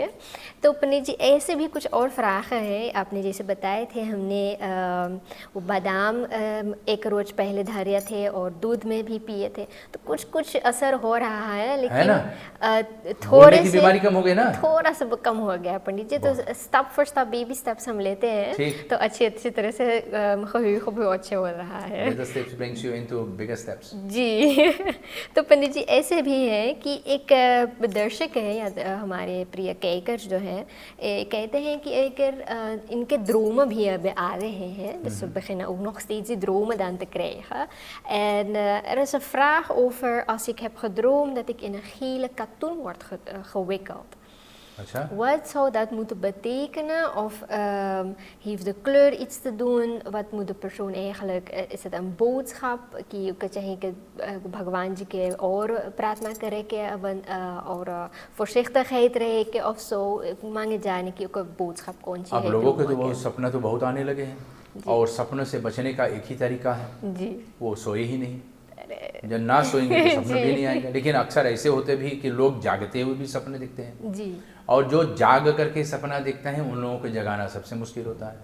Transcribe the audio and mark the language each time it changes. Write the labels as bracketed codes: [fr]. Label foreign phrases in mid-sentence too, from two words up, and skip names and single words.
[hi] तो पंडित जी ऐसे भी कुछ और फ्राख हैं, आपने जैसे बताए थे, हमने वो बादाम एक रोज पहले धरे थे और दूध में भी पिए थे, तो कुछ कुछ असर हो रहा है, लेकिन थोड़े से बीमारी कम हो गई ना, थोड़ा सा कम हो गया पंडित जी। तो [en] step for step, baby steps [hi] हम लेते हैं तो अच्छी तरह से खूब अच्छे हो रहा है। [en] The steps brings you into bigger steps. [hi] जी तो पंडित जी ऐसे भी है कि एक दर्शक है या हमारे प्रिय कैकर जो है कहते हैं कि अगर इनके dromen भी अब आ रहे हैं, [nl] dus we beginnen ook nog steeds die dromen dan te krijgen. En er is een vraag over als ik heb gedroomd dat ik in een gele katoen word gewikkeld. [hi] अच्छा, [nl] Wat zou dat moeten betekenen? Of heeft de kleur iets te doen? Wat moet de persoon eigenlijk? Is het een boodschap [hi] कि चाहिए कि भगवान जी के और प्रार्थना करें कि और voorzichtigheid रहे कि of so मांगे जाने की कोई boodschap कौन सी है? अब लोगों के तो बहुत सपना तो बहुत आने लगे हैं और सपनों से बचने का एक ही तरीका है जी, वो सोए ही नहीं। जब ना सोएंगे तो सपने भी नहीं आएंगे। लेकिन अक्सर ऐसे होते भी कि लोग जागते हुए भी सपने दिखते हैं जी, और जो जाग करके सपना देखते हैं उन लोगों को जगाना सबसे मुश्किल होता है।